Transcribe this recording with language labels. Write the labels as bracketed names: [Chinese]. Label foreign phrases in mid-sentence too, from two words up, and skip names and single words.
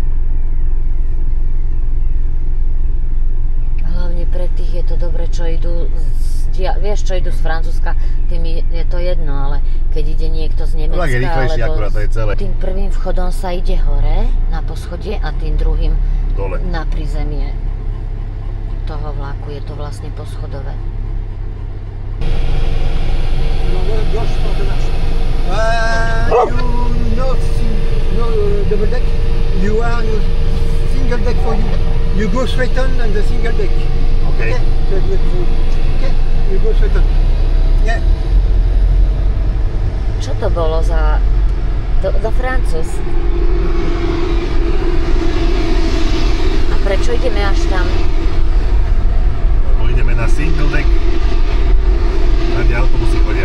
[Slovak] Hlavne pre tých je to dobre, čo idú čo idú z Francúzska, tým je to jedno, ale keď ide niekto z Nemecka, je rýchlejší, alebo akurát to je celé. Tým prvým vchodom sa ide hore na poschodie a tým druhým dole na prízemie toho vlaku. Je to vlastne poschodové. [English] Double deck, you are single deck for you. You go straight on the single deck. Okay. Okay, you go straight on. Yeah. [Slovak] Čo to bolo za Francúz? A prečo ideme až tam? Lebo ideme na [English] single deck, [Slovak] tam kde autobusy chodia.